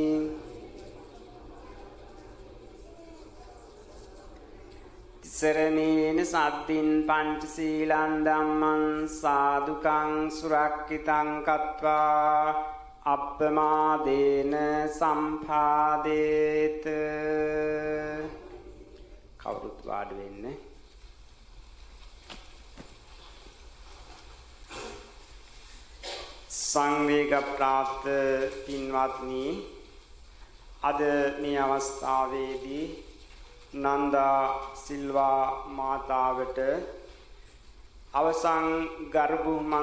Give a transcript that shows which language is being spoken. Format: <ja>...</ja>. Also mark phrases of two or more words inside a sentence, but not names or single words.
<pi>Tisaraṇena saddin pañcasīlaṃ dhammaṃ sādhukaṃ surakkitaṃ kattvā appamādena sampādeta</pi> <si>කවුරුත් වාඩි වෙන්න. සංවේග ප්‍රාප්ත පින්වත්නි, අද මේ අවස්ථාවේදී නන්දා සිල්වා මාතාවට අවසන් ගර්භුමන්</si>